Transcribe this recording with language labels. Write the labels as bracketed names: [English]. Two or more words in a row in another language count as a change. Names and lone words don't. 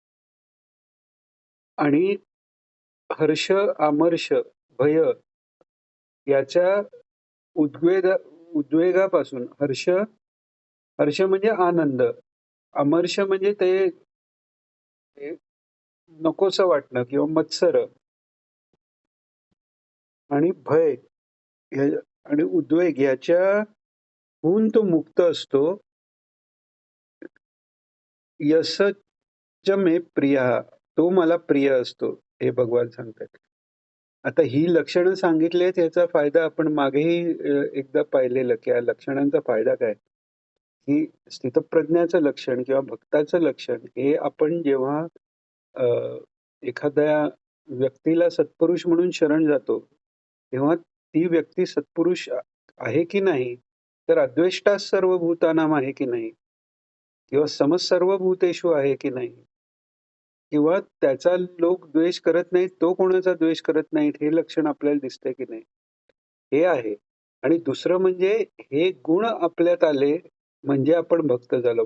[Marathi] आणि हर्ष, आमर्ष, भय याच्या उद्वेगापासून हर्ष म्हणजे आनंद, अमर्ष म्हणजे ते नकोसं वाटणं किंवा मत्सर, आणि भय आणि उद्वेग याच्याहून तो मुक्त असतो. [Sanskrit] यशच मे प्रियः, [Marathi] तो मला प्रिय असतो, हे भगवान सांगतात. आता ही लक्षणं सांगितली आहेत याचा फायदा आपण मागेही एकदा पाहिलेलं, की या लक्षणांचा फायदा काय? की स्थितप्रज्ञाचं लक्षण किंवा भक्ताचं लक्षण हे आपण जेव्हा अ, एखाद्या व्यक्तीला सत्पुरुष म्हणून शरण जातो, तेव्हा ती व्यक्ती सत्पुरुष आहे की नाही, तर [Sanskrit] अद्वेष्टा सर्वभूतानां [Marathi] आहे की नाही किंवा [Sanskrit] समसर्व भूतेषु [Marathi] आहे की नाही किंवा त्याचा लोक द्वेष करत नाहीत, तो कोणाचा द्वेष करत नाहीत, हे लक्षण आपल्याला दिसतंय की नाही? हे आहे. आणि दुसरं म्हणजे हे गुण आपल्यात आले, म्हणजे आपण भक्त झालो.